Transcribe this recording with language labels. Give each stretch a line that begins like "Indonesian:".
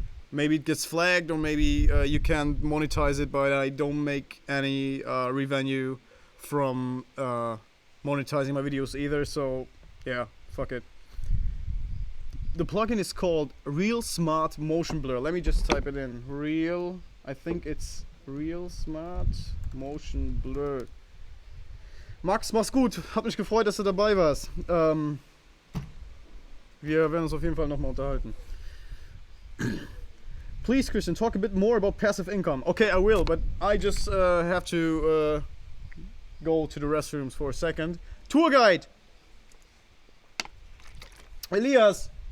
English: Maybe it gets flagged, or maybe you can't monetize it, but I don't make any revenue from monetizing my videos either, so yeah, fuck it. The plugin is called Real Smart Motion Blur. Let me just type it in. I think it's Real Smart Motion Blur.
German: Max, mach's gut. Hat mich gefreut, dass du dabei warst. Wir werden uns auf jeden Fall nochmal unterhalten.
English: Please, Christian, talk a bit more about passive income. Okay, I will, but I just have to go to the restrooms for a second. Tour guide! Elias!